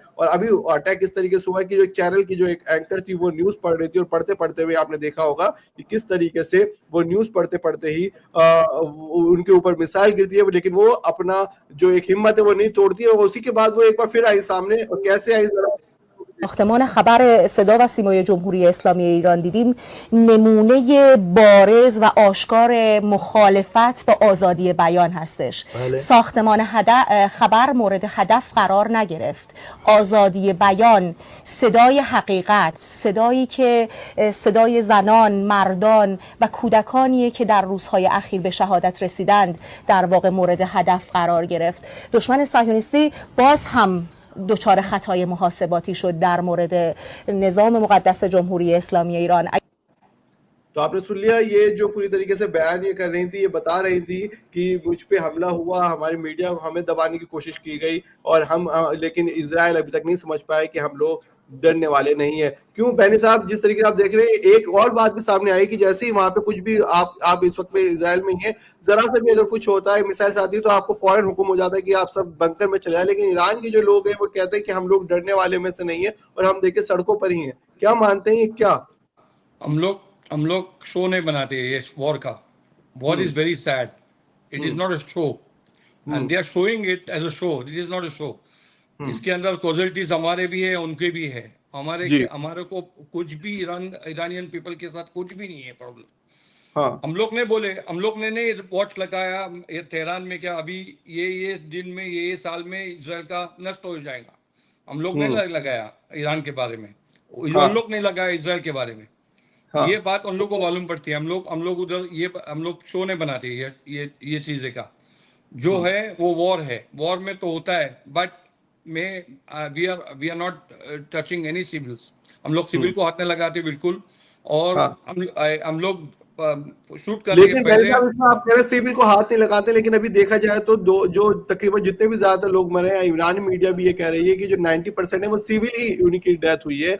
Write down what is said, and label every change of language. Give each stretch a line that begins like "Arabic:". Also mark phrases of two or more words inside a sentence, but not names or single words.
Hindi: और अभी अटैक इस तरीके से हुआ कि जो चैनल की जो एक एंकर थी वो न्यूज पढ़ रही थी, और पढ़ते पढ़ते हुए आपने देखा होगा कि किस तरीके से वो न्यूज पढ़ते पढ़ते ही उनके ऊपर मिसाइल गिरती है, लेकिन वो अपना जो एक हिम्मत है वो नहीं तोड़ती है। और उसी के बाद वो एक बार फिर आई सामने, और कैसे आई जरा
Persian: ساختمان خبر صدا و سیمای جمهوری اسلامی ایران دیدیم نمونه بارز و آشکار مخالفت با آزادی بیان هستش. ساختمان خبر مورد هدف قرار نگرفت. آزادی بیان، صدای حقیقت، صدایی که صدای زنان، مردان و کودکانیه که در روزهای اخیر به شهادت رسیدند در واقع مورد هدف قرار گرفت. دشمن صهیونیستی باز هم دچار خطای محاسباتی شد در مورد نظام مقدس جمهوری اسلامی ایران.
Hindi: तो आपने सुन लिया ये जो पूरी तरीके से बयान ये कर रही थी, ये बता रही थी कि मुझ पे हमला हुआ, हमारी मीडिया को हमें दबाने की कोशिश की गई और हम लेकिन इजराइल अभी तक नहीं समझ पाए कि हम लोग डरने वाले नहीं है। क्यों बहनी साहब, जिस तरीके से आप देख रहे हैं, एक और बात भी सामने आई कि जैसे ही वहां पे कुछ भी आप इस वक्त में इजराइल में ही है, जरा से भी अगर कुछ होता है, मिसाइल आती है, तो आपको फौरन हुक्म हो जाता है कि आप सब बंकर में चले जाए। लेकिन ईरान के जो लोग हैं वो कहते हैं कि हम लोग डरने वाले में से नहीं है और हम देखिए सड़कों पर ही हैं। क्या मानते हैं, क्या हम लोग शो नहीं बनाते ये वॉर का।
English: war is very sad, it is not a show and they are showing it as a show, it is not a show.
Hindi: इसके अंदर कॉजल्टीज हमारे भी है, उनके भी है। हमारे को कुछ भी
English: Iranian people
Hindi: के साथ कुछ भी नहीं है प्रॉब्लम। हाँ। हम लोग ने नहीं वॉच लगाया ये तेहरान में क्या अभी ये दिन में ये साल में इजराइल का नष्ट हो जाएगा, हम लोग ने लगाया ईरान के बारे में। उन लोग ने लगाया इजराइल के बारे में। ये बात उन लोग को मालूम पड़ती है। हम लोग उधर हम लोग शो नहीं बनाते ये चीजें का। जो है वो वॉर है, वॉर में तो होता है,
English: but we are not touching any civils.
Hindi: हम लोग सिविल को हाथ नहीं लगाते बिल्कुल। और हम लोग शूट करने के पहले आप कह रहे सिविल को हाथ नहीं लगाते, लेकिन अभी देखा जाए तो जो तकरीबन जितने भी ज्यादा लोग मरे हैं, ईरानी मीडिया भी ये कह रही है कि जो 90% है वो सिविल ही उनकी डेथ हुई है।